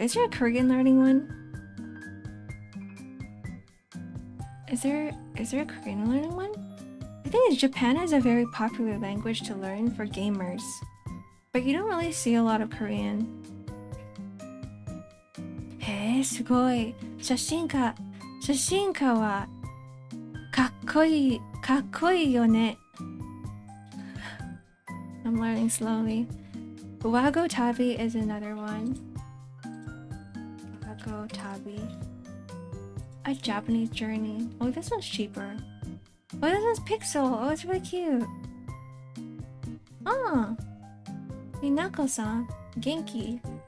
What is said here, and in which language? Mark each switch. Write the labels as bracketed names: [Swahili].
[English] Is there a Korean learning one? Is there a Korean learning one? I think Japan is a very popular language to learn for gamers, but you don't really see a lot of Korean. [Japanese] Hey, すごい。写真家はかっこいいよね。 [English] I'm learning slowly. Wagotabi is another one. Wagotabi. A Japanese journey. Oh, this one's cheaper. Oh, this one's Pixel. Oh, it's really cute. Ah, Minako-san, Genki.